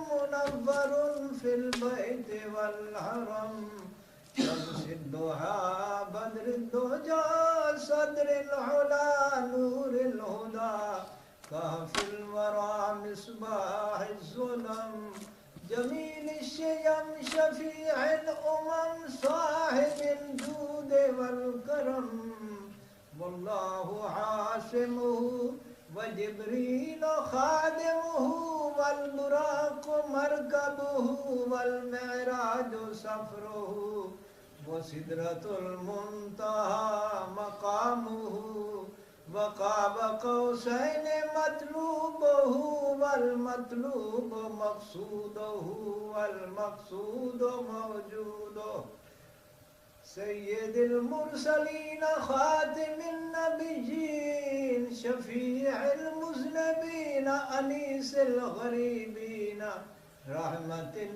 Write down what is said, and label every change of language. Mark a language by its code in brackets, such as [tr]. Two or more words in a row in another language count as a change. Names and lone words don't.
[ar] منور في البيت والحرم شمس الضحى بدر الدجى صدر العلى نور الهدى كهف الورى مصباح الظلم جميل الشيم شفيع الأمم صاحب الجود والكرم والله عاصمه وجبريل خادمه والبراق مركبه والمعراج سفره وسدرة المنتهى مقامه وقاب قوسين مطلوبه و والمطلوب مقصوده والمقصود موجوده سيد المرسلين خاتم النبيين شفيع المذنبين أنيس الغريبين رحمة